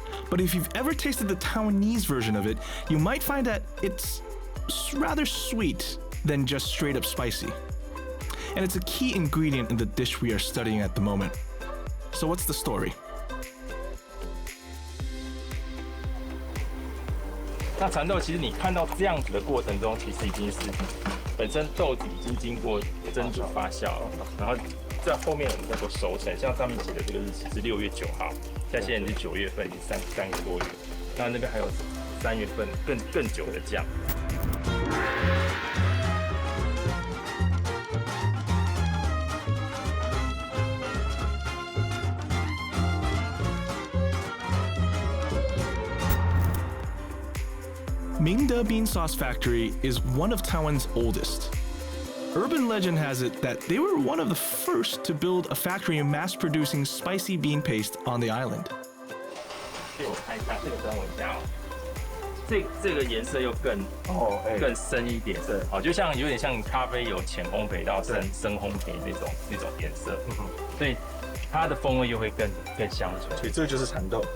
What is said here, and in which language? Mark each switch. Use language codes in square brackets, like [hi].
[en] But if you've ever tasted the Taiwanese version of it, you might find that it's rather sweet than just straight up spicy. And it's a key ingredient in the dish we are studying at the moment. So what's the story? [zh] 那蚕豆其实你看到这样子的过程中，其实已经是本身豆子已经经过蒸煮发酵了，然后在后面我们再做熟成，像上面写的这个日期是6月9号，像现在是9月份，已经3个多月，那那边还有3月份更久的酱。 [en] Mingde Bean Sauce Factory is one of Taiwan's oldest. Urban legend has it that they were one of the first to build a factory mass-producing spicy bean paste on the island. [zh] 给我看一下这个灯，我一下哦，这个颜色又更深一点，好，就像有点像咖啡由浅烘焙到深烘焙那种颜色，所以它的风味又会更香醇。所以这个就是蚕豆，